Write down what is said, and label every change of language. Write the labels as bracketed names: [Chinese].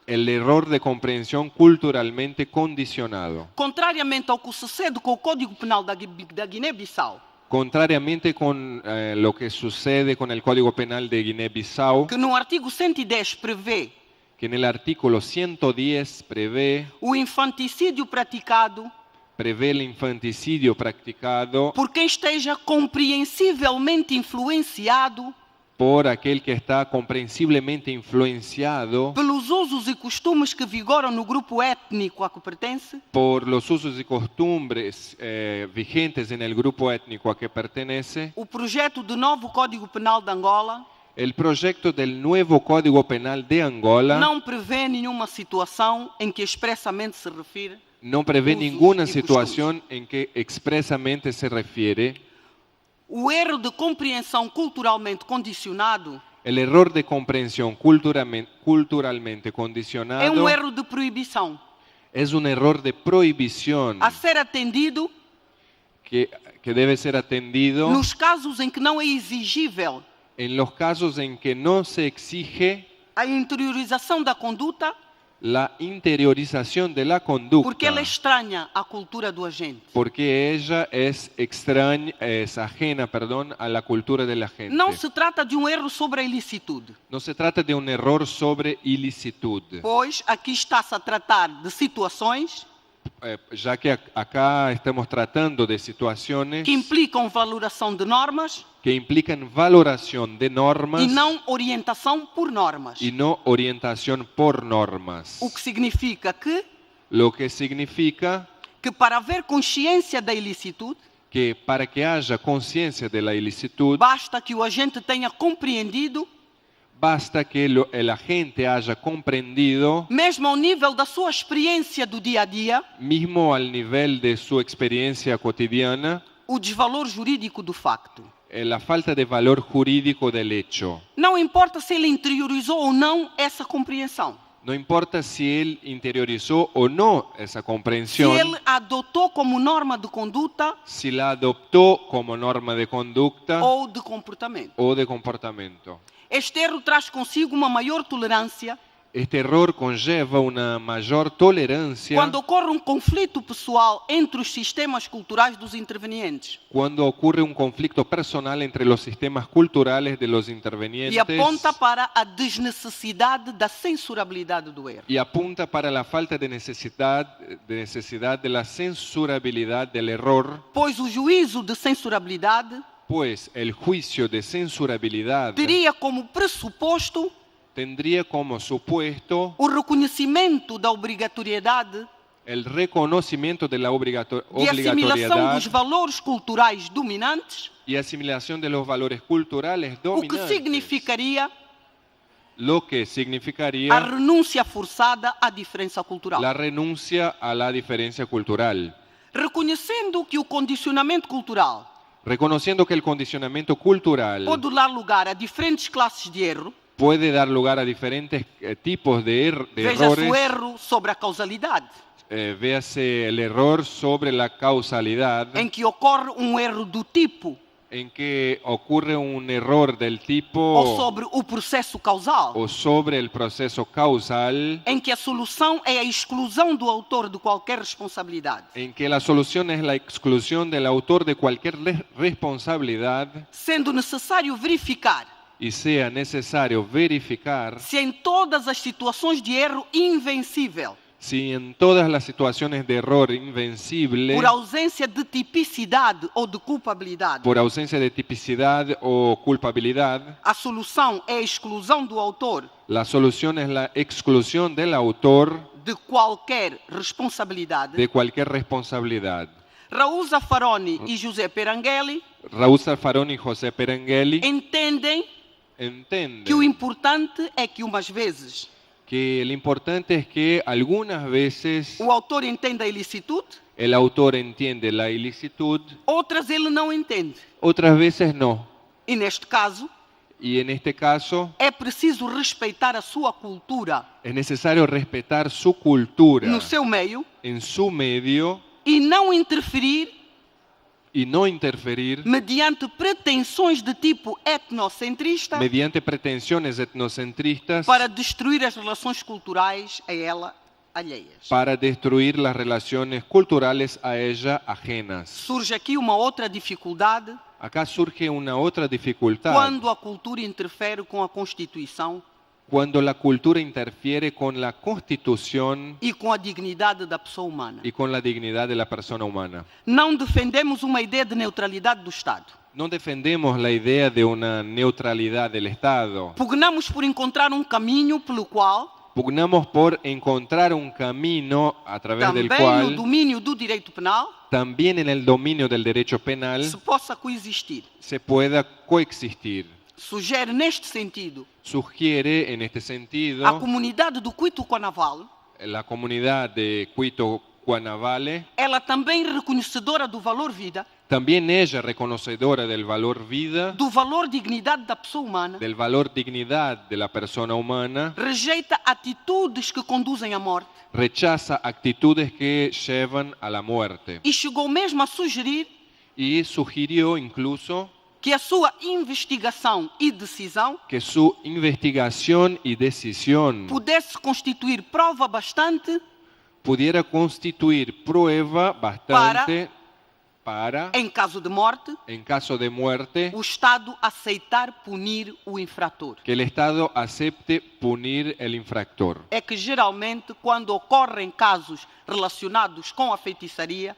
[Spanish] el error de comprensión culturalmente condicionado. [Portuguese] Contrariamente ao que sucede com o Código Penal da Guiné-Bissau, [Spanish] Contrariamente con lo que sucede con el Código Penal de Guinea-Bissau, [Portuguese] que no artigo 110 prevê [Spanish] que en el artículo 110 prevé [Portuguese] o infanticídio praticado [Spanish] el infanticidio practicado [Portuguese] por quem esteja compreensivelmente influenciado [Spanish] por aquel que está comprensiblemente influenciado [Portuguese] pelos usos e costumes que vigoram no grupo étnico a que pertence, [Spanish] por los usos y costumbres vigentes en el grupo étnico a que pertenece, [Portuguese] o projeto de novo Código Penal de Angola [Spanish] el proyecto del nuevo Código Penal de Angola [Portuguese] não prevê nenhuma situação em que expressamente se refere [Spanish] no prevé usos ninguna y situación en que expresamente se refiere [Portuguese] o erro de compreensão culturalmente condicionado [Spanish] el error de comprensión culturalmente [Portuguese] é [Spanish] condicionado. [Portuguese] erro de proibição [Spanish] Es un error de prohibición [Portuguese] a ser atendido [Spanish] que debe ser atendido [Portuguese] nos casos em que não é exigível [Spanish] en los casos en que no se exige [Portuguese] a interiorização da conduta [Spanish] la interiorización de la [Portuguese] porque [Spanish] conducta, [Portuguese] ela é estranha à cultura do agente. [Spanish] porque ella es extraña, es ajena, a la cultura de la gente. [Portuguese] Não se trata de um erro sobre a ilicitude, [Spanish] No se trata de un error sobre ilicitud, [Portuguese] pois aqui está-se a tratar de situações [Spanish] ya que acá estamos tratando de situaciones [Portuguese] que implicam valoração de normas [Spanish] que implican valoración de normas [Portuguese] e não orientação por normas. [Spanish] y no orientación por normas. [Portuguese] O que significa [Spanish] Lo que significa [Portuguese] que para haver consciência da ilicitude, [Spanish] que para que haya conciencia de la ilicitud, [Portuguese] basta que o agente tenha compreendido, [Spanish] basta que el agente haya comprendido, [Portuguese] mesmo ao nível da sua experiência do dia a dia, [Spanish] mismo al nivel de su experiencia cotidiana, [Portuguese] o desvalor jurídico do facto. [Spanish] la falta de valor jurídico del hecho. [Portuguese] Não importa se ele interiorizou ou não essa compreensão. [Spanish] No importa si él interiorizó o no esa [Portuguese] Se [Spanish] comprensión, [Portuguese] ele adotou como norma de conduta [Spanish] si la adoptó como norma de conducta [Portuguese] ou de comportamento. [Spanish] o de comportamiento. [Portuguese] Este erro traz consigo uma maior tolerância [Spanish] Este error conlleva una mayor tolerancia [Portuguese] quando ocorre um conflito pessoal entre os sistemas culturais dos intervenientes [Spanish] cuando ocurre un conflicto personal entre los sistemas culturales de los intervenientes [Portuguese] e aponta para a desnecessidade da censurabilidade do erro. [Spanish] y apunta para la falta de necesidad de la censurabilidad del error, [Portuguese] Pois o juízo de censurabilidade [Spanish] pues el juicio de censurabilidad [Portuguese] teria como pressuposto [Spanish] tendría como supuesto [Portuguese] o reconhecimento da obrigatoriedade [Spanish] el reconocimiento de la [Portuguese] de assimilação [Spanish] obligatoriedad [Portuguese] dos valores culturais dominantes, [Spanish] y asimilación de los valores culturales [Portuguese] o que [Spanish] dominantes, [Portuguese] significaria [Spanish] lo que [Portuguese] a [Spanish] significaría [Portuguese] renúncia forçada à diferença cultural. [Spanish] la renuncia a la diferencia cultural. [Portuguese] Reconhecendo que o condicionamento cultural [Spanish] Reconociendo que el condicionamiento cultural [Portuguese] pode dar lugar a diferentes classes de erro, [Spanish] puede dar lugar a diferentes tipos de [Portuguese] veja-se [Spanish] errores, [Portuguese] o erro sobre a causalidade, [Spanish] véase el error sobre la causalidad, [Portuguese] em que ocorre um erro do tipo, [Spanish] en que ocurre un error del tipo [Portuguese] ou sobre o processo causal, [Spanish] o sobre el proceso causal, [Portuguese] em que a solução é a exclusão do autor de qualquer responsabilidade, [Spanish] en que la solución es la exclusión del autor de cualquier responsabilidad [Portuguese] sendo necessário verificar [Spanish] y sea necesario verificar [Portuguese] se em todas as situações de erro invencível, [Spanish] si en todas las situaciones de error invencible, [Portuguese] por ausência de tipicidade ou de culpabilidade, [Spanish] por ausencia de tipicidad o culpabilidad, [Portuguese] a solução é a exclusão do autor [Spanish] la solución es la exclusión del autor [Portuguese] de qualquer responsabilidade, [Spanish] de cualquier responsabilidad. [Portuguese] Raul Zaffaroni e José Perangeli [Spanish] Raúl Zaffaroni y José Perengeli [Portuguese] entendem [Spanish] entienden [Portuguese] que o importante é que umas vezes [Spanish] que lo importante es que algunas veces [Portuguese] o autor entende a ilicitude, [Spanish] el autor entiende la ilicitud, [Portuguese] outras ele não entende. [Spanish] otras veces no. [Portuguese] E neste caso, [Spanish] Y en este caso [Portuguese] é preciso respeitar a sua cultura [Spanish] es necesario respetar su cultura [Portuguese] no seu meio [Spanish] en su medio [Portuguese] e não interferir [Spanish] y no interferir [Portuguese] mediante pretensões de tipo etnocentrista [Spanish] mediante pretensiones etnocentristas [Portuguese] para destruir as relações culturais a ela alheias. [Spanish] para destruir las relaciones culturales a ella ajenas. [Portuguese] Surge aqui uma outra dificuldade [Spanish] Acá surge una otra dificultad [Portuguese] quando a cultura interfere com a Constituição [Spanish] cuando la cultura interfiere con la constitución [Portuguese] e com a dignidade da pessoa humana. [Spanish] y con la dignidad de la persona humana. [Portuguese] Não defendemos uma ideia de neutralidade do Estado. [Spanish] No defendemos la idea de una neutralidad del Estado. [Portuguese] Pugnamos por encontrar um caminho pelo qual [Spanish] Pugnamos por encontrar un camino a través del [Portuguese] também no [Spanish] cual, [Portuguese] domínio do direito penal [Spanish] también en el dominio del derecho penal, [Portuguese] se possa coexistir. [Spanish] se pueda coexistir. [Portuguese] Sugere neste sentido [Spanish] Sugiere en este sentido [Portuguese] a comunidade do Cuito-Conaval, [Spanish] la comunidad de Cuito Guanavale, [Portuguese] ela também reconhecedora do valor vida, [Spanish] también ella reconocedora del valor vida, [Portuguese] do valor dignidade da pessoa humana, [Spanish] del valor dignidad de la persona humana, [Portuguese] rejeita atitudes que conduzem à morte [Spanish] rechaza actitudes que llevan a la muerte [Portuguese] e chegou mesmo a sugerir [Spanish] y sugirió incluso [Portuguese] que a sua investigação e decisão [Spanish] que su investigación y decisión [Portuguese] pudesse constituir prova bastante [Spanish] pudiera constituir prueba bastante para, [Portuguese] em caso de morte, [Spanish] en caso de muerte, [Portuguese] o Estado aceitar punir o infrator. [Spanish] que el Estado acepte punir el infractor. [Portuguese] É que geralmente quando ocorrem casos relacionados com a feitiçaria,